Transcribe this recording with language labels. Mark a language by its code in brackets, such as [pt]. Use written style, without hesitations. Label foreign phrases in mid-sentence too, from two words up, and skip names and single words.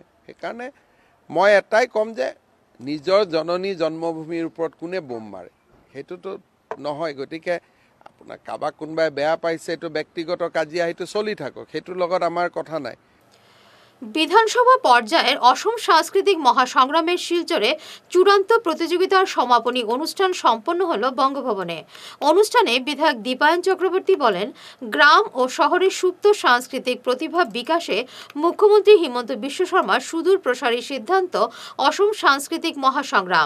[as] সেইকাৰণে মই এটাই ক'ম যে নিজৰ জননী জন্মভূমিৰ ওপৰত কোনে বোম মাৰে, সেইটোতো নহয়। গতিকে আপোনাৰ কাৰোবাক কোনোবাই বেয়া পাইছে, এইটো ব্যক্তিগত কাজিয়া, সেইটো চলি থাকক, সেইটোৰ লগত আমাৰ কথা নাই। [bn] বিধানসভা পর্যায়ের অসম সাংস্কৃতিক মহাসংগ্রামের শিলচরে চূড়ান্ত প্রতিযোগিতার সমাপনী অনুষ্ঠান সম্পন্ন হল বঙ্গভবনে। অনুষ্ঠানে বিধায়ক দীপায়ন চক্রবর্তী বলেন, গ্রাম ও শহরের সুপ্ত সাংস্কৃতিক প্রতিভা বিকাশে মুখ্যমন্ত্রী হিমন্ত বিশ্ব শর্মার সুদূর প্রসারী সিদ্ধান্ত অসম সাংস্কৃতিক মহাসংগ্রাম।